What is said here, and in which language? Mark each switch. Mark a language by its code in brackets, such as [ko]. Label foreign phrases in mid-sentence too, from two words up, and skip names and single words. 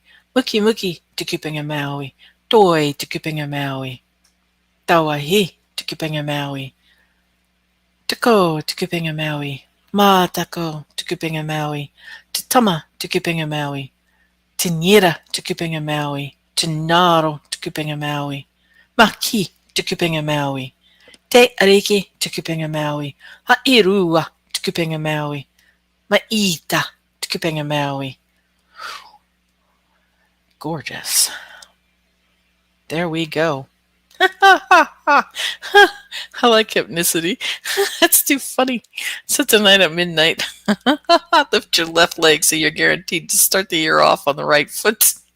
[mi] Muki Muki, Tukupenga Maui, Toi, Tukupenga Maui, Tawahi, Tukupenga Maui, Tako, Tukupenga Maui, Matako, Tukupenga Maui, Tatama, Tukupenga Maui, Tinira, Tukupenga Maui, Tinaro, Tukupenga Maui, Maki, Tukupenga Maui, Te Ariki, Tukupenga Maui, Hairua, Tukupenga Maui, Maita, Tukupenga Maui. [en] Gorgeous. There we go. I like hypnicity. That's too funny. So tonight at midnight, lift your left leg so you're guaranteed to start the year off on the right foot.